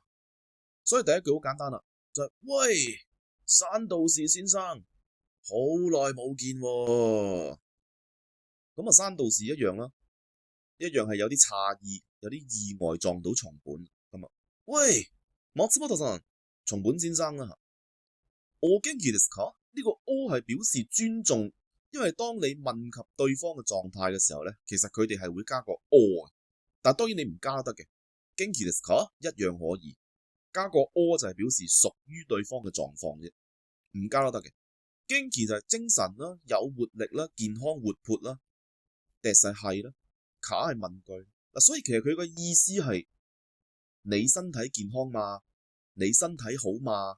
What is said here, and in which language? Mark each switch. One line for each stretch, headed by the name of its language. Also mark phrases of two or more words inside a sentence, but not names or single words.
Cantonese: 所以第一句好簡單啦，就係喂，山道士先生，好耐冇見喎。咁啊，山道士一樣啦，一樣係有啲詫異，有啲意外撞到松本咁啊。喂，松本さん，松本先生啊。
Japanese: お元気ですか？
Cantonese: 呢個お係表示尊重，因為當你問及對方嘅狀態嘅時候咧，其實佢哋係會加個お嘅，但當然你唔加得嘅。
Japanese: 元気ですか？
Cantonese: 一樣可以加個お就係表示屬於對方嘅狀況啫，唔加都得嘅。元気就係精神啦、有活力啦、健康活潑啦，です係啦，卡係問句嗱，所以其實佢個意思係你身體健康嘛，你身體好嘛？